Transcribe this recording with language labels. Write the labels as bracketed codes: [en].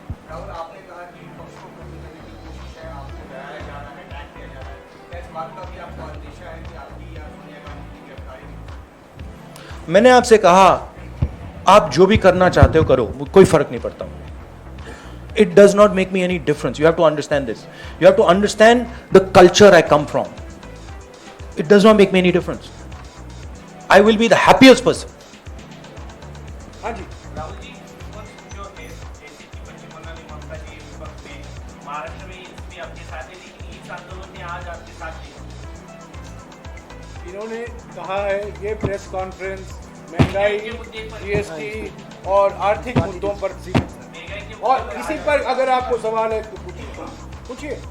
[hi] राहुल, आपने कहा कि विपक्ष को कमी करने की कोशिश है, आपको डराया जा रहा है, अटैक किया जा रहा है। क्या इस बात का भी आपको अंदेशा है कि आपकी या सोनिया गांधी की गिरफ्तारी? मैंने आपसे कहा आप जो भी करना चाहते हो करो, कोई फर्क नहीं पड़ता। [en] It does not make me any difference. You have to understand this. You have to understand the culture I come from. It does not make me any difference. I will be the happiest person. [hi] हाँ जी, राहुल जी, विपक्ष जो है ACP पश्चिम बंगाल में ममता जी विपक्ष में महाराष्ट्र में इसमें आपके साथ है, लेकिन इस आंदोलन में आज आपके साथ नहीं। इन्होंने कहा है ये प्रेस कॉन्फ्रेंस महंगाई, जीएसटी और आर्थिक मुद्दों पर थी, और इसी पर अगर आपको सवाल है तो पूछिए।